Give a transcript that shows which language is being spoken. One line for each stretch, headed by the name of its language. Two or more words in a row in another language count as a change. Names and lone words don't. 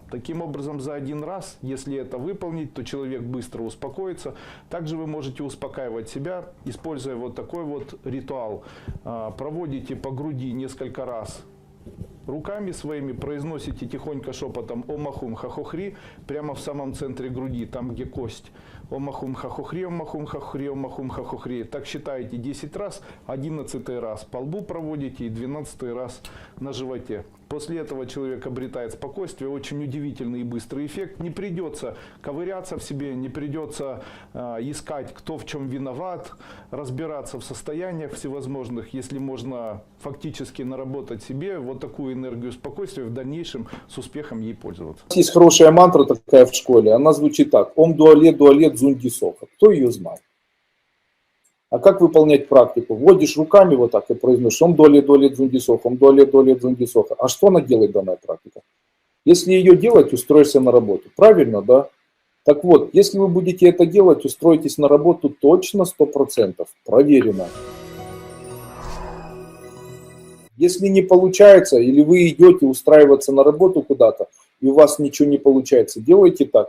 Russian: Таким образом, за один раз, если это выполнить, то человек быстро успокоится. Также вы можете успокаивать себя, используя вот такой вот ритуал. Проводите по груди несколько раз руками своими, произносите тихонько шепотом Ом Ахум Хахохри прямо в самом центре груди, там где кость. Ом Ахум Хахохри, Ом Ахум Хахохри, Ом Ахум Хахохри. Так считаете 10 раз, 11 раз по лбу проводите и 12 раз на животе. После этого человек обретает спокойствие, очень удивительный и быстрый эффект. Не придется ковыряться в себе, не придется искать, кто в чем виноват, разбираться в состояниях всевозможных, если можно фактически наработать себе вот такую энергию спокойствия, в дальнейшем с успехом ей пользоваться. Есть хорошая мантра такая в школе, она звучит так: Ом дуалет дуалет зунди соха. Кто ее знает? А как выполнять практику? Вводишь руками вот так и произносишь Ом дуалет дуалет зунди соха, Ом дуалет дуалет зунди соха. А что она делает, данная практика? Если ее делать, устроишься на работу. Правильно, да? Так вот, если вы будете это делать, устроитесь на работу точно 100%. Проверено. Если не получается, или вы идете устраиваться на работу куда-то, и у вас ничего не получается, делайте так.